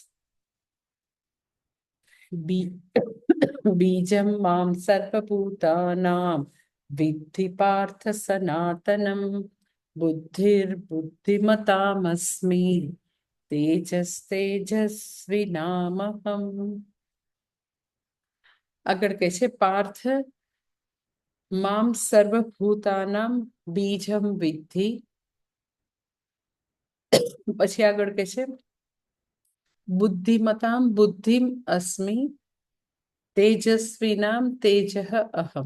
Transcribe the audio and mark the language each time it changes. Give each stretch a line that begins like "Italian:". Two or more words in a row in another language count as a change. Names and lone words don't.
Sanskrit: बीजं मां सर्वभूतानां विद्धि पार्थ सनातनं बुद्धिर्बुद्धिमतामस्मि तेजस्तेजस्विनामहम्।
Gujarati: આગળ કહે છે
Sanskrit: पार्थ माम् सर्वभूतानाम् बीजम् विद्धि.
Gujarati: પછી આગળ કહે છે
Sanskrit: बुद्धिमताम् बुद्धिम् अस्मि तेजस्विनाम् तेजः अहम्.